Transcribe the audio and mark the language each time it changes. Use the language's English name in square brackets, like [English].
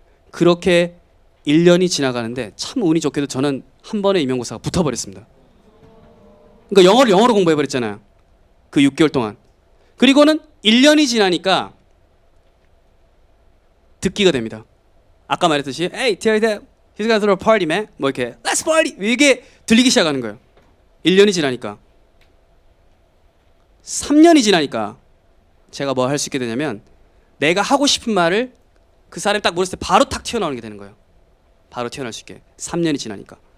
[Korean] 그렇게 1년이 지나가는데 참 운이 좋게도 저는 한 번에 임용고사가 붙어버렸습니다. 그러니까 영어를 영어로 공부해버렸잖아요. 그 6개월 동안. 그리고는 1년이 지나니까 듣기가 됩니다. 아까 말했듯이 [English] Hey, tell that he's gonna throw a party, man. [Korean] 뭐 이렇게 [English] Let's party. [Korean] 이게 들리기 시작하는 거예요. 1년이 지나니까. 3년이 지나니까 제가 뭐 할 수 있게 되냐면 내가 하고 싶은 말을 그 사람이 딱 물었을 때 바로 탁 튀어나오는 게 되는 거예요. 바로 튀어나올 수 있게. 3년이 지나니까.